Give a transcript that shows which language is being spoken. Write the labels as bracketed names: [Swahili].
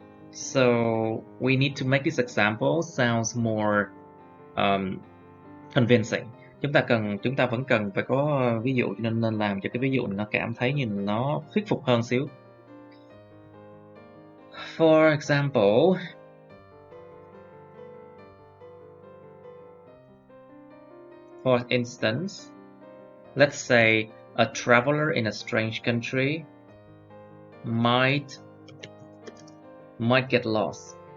[English] So we need to make this example sounds more convincing. [Vietnamese] Chúng ta vẫn cần phải có ví dụ, nên làm cho cái ví dụ này nó cảm thấy như nó thuyết phục hơn xíu. [English] For example, for instance, let's say a traveler in a strange country might get lost.